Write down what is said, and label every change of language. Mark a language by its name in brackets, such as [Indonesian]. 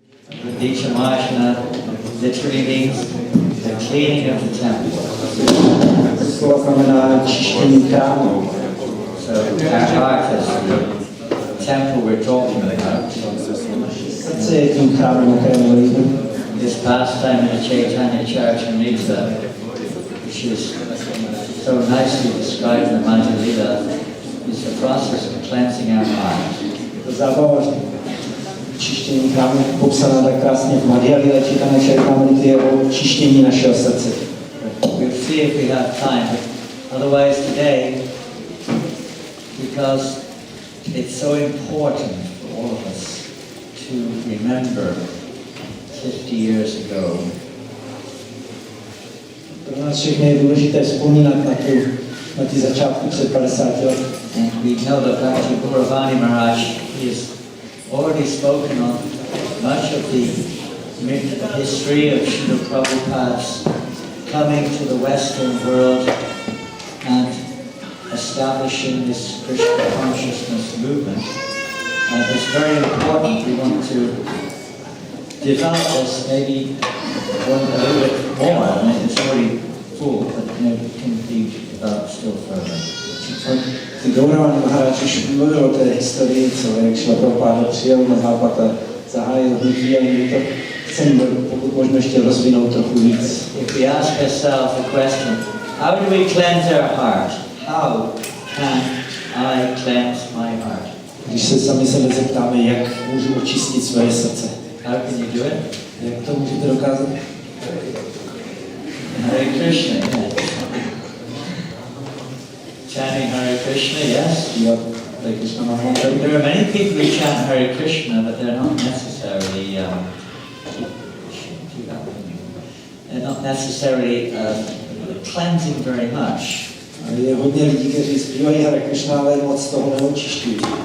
[English] Dichamashna literally means the cleaning of the temple. [Czech] Slovo znamená čištění chrámu. [English] So our heart is the temple we're talking about. [Czech] Srdce je tím chrámem, o kterém mluvíme. [English] This pastime in the Chaitanya Church in Nitsa, which is so nicely described in the Madhya Lila, is the process of cleansing our mind. [Czech] Zábava čištění chrámu popsaná tak krásně v Madhya Lila Chaitanya Charitamrita je o čištění našeho srdce. [English] We'll see if we have time, but otherwise today, because it's so important for all of us to remember 50 years ago. [Czech] Pro nás všechny je důležité vzpomínat na ty začátky před 50 let. [English] And we know that Bhakti Gauravani Maharaj has already spoken on much of the history of Srila Prabhupada's coming to the Western world and establishing this Krishna consciousness movement. And it's very important. We want to develop this maybe a little bit more. I mean, it's already full, but it can be developed still further. [Czech] Gauravani Maharaj už mluvil o té historii, co jak Srila Prabhupada přijel na západ a zahájil hnutí a my to chceme pokud možno ještě rozvinout trochu víc. [English] If we ask ourselves the question, how do we cleanse our heart? How can I cleanse my heart? [Czech] Když se sami sebe zeptáme, jak můžu očistit své srdce. [English] How can you do it? [Czech] Jak to můžete dokázat? [English] Hare Krishna, yes. Chanting Hare Krishna, yes. Hare Krishna Maha. There are many people who chant Hare Krishna, but they're not necessarily cleansing very much. [Czech] Je hodně lidí, kteří zpívají Hare Krishna, ale moc toho neočišťují.